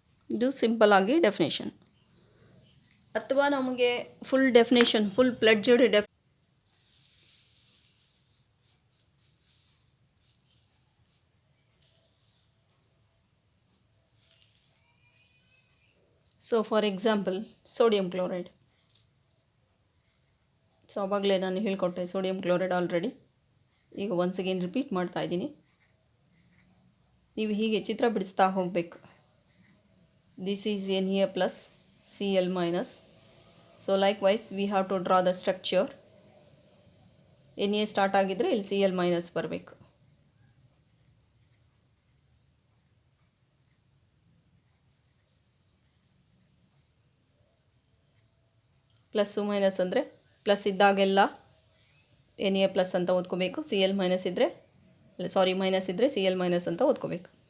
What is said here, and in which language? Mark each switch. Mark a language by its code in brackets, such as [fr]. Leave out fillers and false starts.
[kn] ಇದು ಸಿಂಪಲ್ ಆಗಿ ಡೆಫಿನೇಷನ್. ಅಥವಾ ನಮಗೆ full definition, [en] full pledged so for example [kn] sodium chloride. So ಆವಾಗಲೇ ನಾನು ಹೇಳ್ಕೊಟ್ಟೆ ಸೋಡಿಯಂ ಕ್ಲೋರೈಡ್ ಆಲ್ರೆಡಿ. ಈಗ ಒನ್ಸ್ ಅಗೇನ್ ರಿಪೀಟ್ ಮಾಡ್ತಾ ಇದ್ದೀನಿ. ನೀವು ಹೀಗೆ ಚಿತ್ರ ಬಿಡಿಸ್ತಾ ಹೋಗಬೇಕು. [en] This is Na plus Cl minus. So likewise we have to draw the structure. [kn] Na start ಆಗಿದ್ರೆ ಇಲ್ಲಿ Cl minus ಬರಬೇಕು. ಪ್ಲಸ್ಸು ಮೈನಸ್ ಅಂದರೆ ಪ್ಲಸ್ ಇದ್ದಾಗೆಲ್ಲ Na ಪ್ಲಸ್ ಅಂತ ಓದ್ಕೋಬೇಕು, Cl ಮೈನಸ್ ಇದ್ದರೆ ಮೈನಸ್ ಇದ್ದರೆ Cl ಮೈನಸ್ ಅಂತ ಓದ್ಕೋಬೇಕು.